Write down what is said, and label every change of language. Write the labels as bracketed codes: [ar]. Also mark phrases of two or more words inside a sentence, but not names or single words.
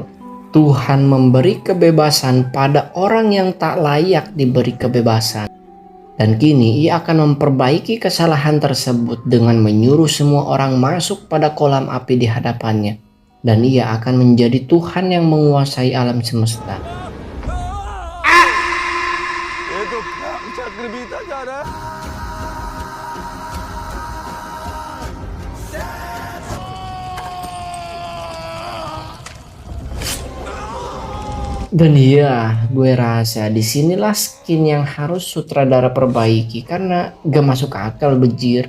[id] Tuhan memberi kebebasan pada orang yang tak layak diberi kebebasan. Dan kini ia akan memperbaiki kesalahan tersebut dengan menyuruh semua orang masuk pada kolam api di hadapannya. Dan ia akan menjadi Tuhan yang menguasai alam semesta. [hi] ये तो चक्र बीता जा रहा है [id] Dan iya, gue rasa disinilah skin yang harus sutradara perbaiki karena gak masuk akal bejir.